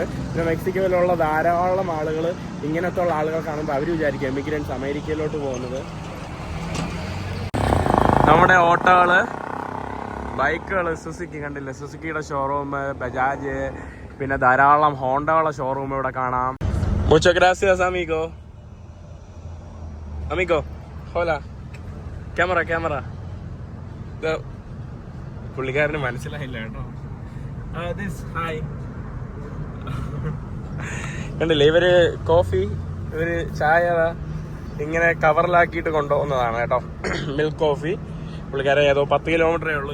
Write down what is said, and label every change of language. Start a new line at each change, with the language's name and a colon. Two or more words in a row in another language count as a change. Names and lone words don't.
Malayalam: പിന്നെ മെക്സിക്കോയിലുള്ള ധാരാളം ആളുകൾ ഇങ്ങനത്തെ ഉള്ള ആളുകൾ കാണുമ്പോൾ അവർ വിചാരിക്കും എമിഗ്രൻസ് അമേരിക്കയിലോട്ട് പോകുന്നത്. നമ്മുടെ ഓട്ടോകള്, ബൈക്കുകള്, സുസുക്കി കണ്ടില്ലേ, സുസുക്കിയുടെ ഷോറൂം, ബജാജ്, പിന്നെ ധാരാളം ഹോണ്ടകളുടെ ഷോറൂം ഇവിടെ കാണാം.
Spanish: Muchas gracias, amigo. Amigo, hola.
English: Camera.
Malayalam: പുള്ളിക്കാരന് മനസ്സിലായില്ല കേട്ടോ. ഹായ്. കണ്ടില്ലേ, ഇവര് കോഫി, ഇവര് ചായ ഇങ്ങനെ കവറിലാക്കിയിട്ട് കൊണ്ടുപോകുന്നതാണ് കേട്ടോ.
English: milk coffee.
Malayalam: പുള്ളിക്കാരെ ഏതോ 10 കിലോമീറ്ററേ ഉള്ളൂ.